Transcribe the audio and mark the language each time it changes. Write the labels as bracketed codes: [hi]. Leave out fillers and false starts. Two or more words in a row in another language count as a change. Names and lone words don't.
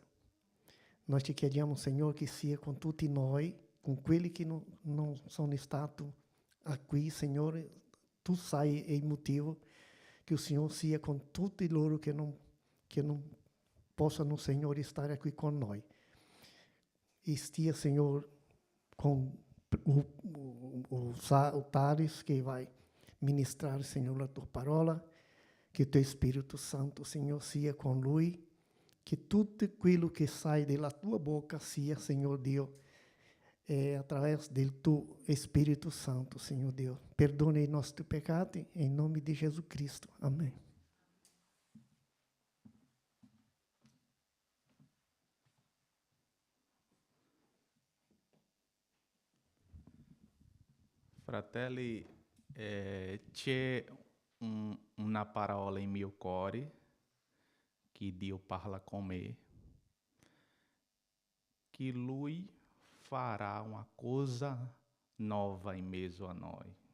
[it] Noi ti chiediamo, Signore, che sia con tutti noi, con quelli che non sono stati qui, Signore. Tu sai il motivo, che il Signore sia con tutti loro che non possano, Signore, stare qui con noi. E stia, Signore, [pt] com os altares que vai ministrar, Senhor, a tua parola, que o teu Espírito Santo, Senhor, [it] sia com lui, [pt] que tudo aquilo que sai da tua boca sia, Senhor Deus, através do teu Espírito Santo, Senhor Deus. Perdone nosso pecado, em nome de Jesus Cristo. Amém. [it] Fratelli, c'è una parola in mio cuore che Dio parla con me, che Lui farà una cosa nova in mezzo a noi.